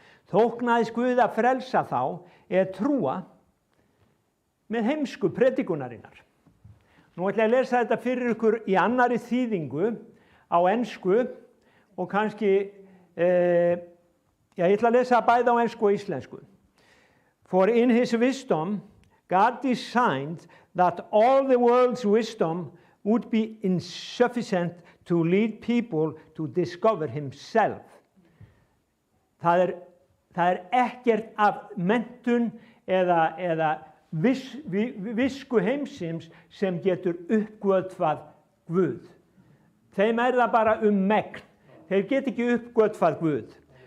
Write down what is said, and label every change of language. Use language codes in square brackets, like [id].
[is] Þóknaðist Guð að frelsa þá eða trúa með heimsku predikunarinnar. Nú ætla ég að lesa þetta fyrir ykkur í annari þýðingu á ensku og kannski, ég ætla að lesa bæði á ensku og íslensku. [en] For in his wisdom, God designed that all the world's wisdom would be insufficient to lead people to discover himself. [is] Það er ekkert af menntun eða visku heimsins sem getur uppgötvað Guð. Þeim er það bara megn. Þeir get ekki uppgötvað Guð.